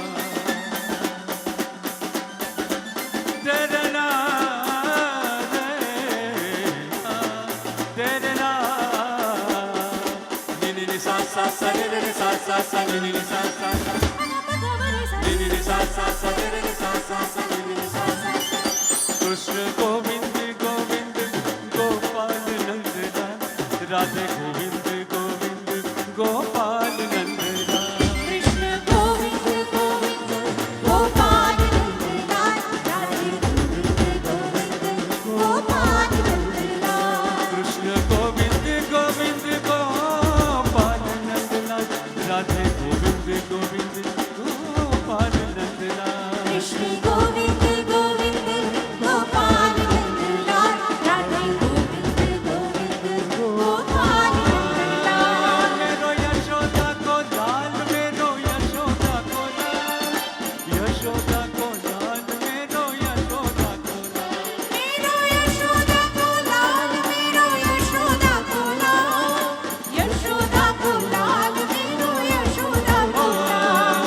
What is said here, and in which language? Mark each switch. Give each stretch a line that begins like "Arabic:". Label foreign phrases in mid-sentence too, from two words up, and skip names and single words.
Hindi: de de na de de na ni ni sa sa sa re re sa sa sa ni ni sa sa sa ni ni sa sa sa re re sa sa sa ni ni sa sa कृष्ण गोविंद गोविंद गोपाल नंदलाल राधे गोविंद गोविंद गोपाल नंदलाल कृष्ण गोविंद गोविंद गोपाल नंदलाल राधे गोविंद गोविंद गोपाल नंदलाल कृष्ण गोविंद गोविंद गोपाल नंदलाल राधे गोविंद गोविंद गोपाल नंदलाल कृष्ण गोविंद गोविंद गोपाल नंदलाल राधे गोविंद गोविंद गोपाल नंदलाल
Braj: मेरो यशोदा को लाल मेरो यशोदा को लाल यशोदा को लाल मेरो यशोदा को लाल मेरो यशोदा को लाल मेरो यशोदा को लाल यशोदा को लाल मेरो यशोदा को लाल